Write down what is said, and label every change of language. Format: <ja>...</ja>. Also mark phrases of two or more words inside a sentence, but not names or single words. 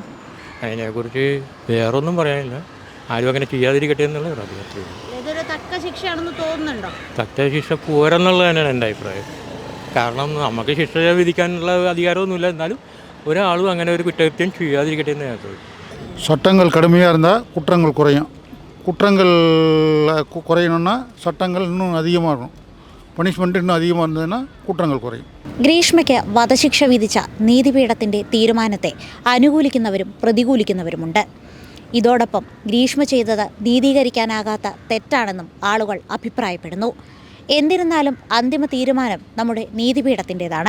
<ml>അതിനെക്കുറിച്ച് വേറൊന്നും പറയാനില്ല. ആരും അങ്ങനെ ചെയ്യാതിരിക്കട്ടെ എന്നുള്ള ഒരു അഭിപ്രായം. ഇതൊരു തക്ക ശിക്ഷയാണെന്ന് തോന്നുന്നുണ്ടോ? തക്ക ശിക്ഷ പോരെന്നുള്ളത് തന്നെയാണ് എൻ്റെ അഭിപ്രായം. കാരണം നമുക്ക് ശിക്ഷ വിധിക്കാനുള്ള അധികാരമൊന്നുമില്ല. എന്നാലും ഒരാളും അങ്ങനെ ഒരു കുറ്റകൃത്യം ചെയ്യാതിരിക്കട്ടെ എന്ന് അഭിപ്രായം.</ml> <ta>சட்டங்கள் கடுமையாக இருந்தால் குற்றங்கள் குறையும். குற்றங்கள் குறையணும்னா சட்டங்கள் இன்னும் அதிகமாகணும். പണിഷ്മെൻറ്റ് இன்னுം அதிகமாக இருந்ததுன்னா குற்றங்கள் குறையும்.</ta> <ml>ഗ്രീഷ്മയ്ക്ക് വധശിക്ഷ വിധിച്ച നീതിപീഠത്തിൻ്റെ തീരുമാനത്തെ അനുകൂലിക്കുന്നവരും പ്രതികൂലിക്കുന്നവരുമുണ്ട്. ഇതോടൊപ്പം ഗ്രീഷ്മ ചെയ്തത് നീതീകരിക്കാനാകാത്ത തെറ്റാണെന്നും ആളുകൾ അഭിപ്രായപ്പെടുന്നു. എന്നിരുന്നാലും അന്തിമ തീരുമാനം നമ്മുടെ നീതിപീഠത്തിൻ്റേതാണ്.</ml>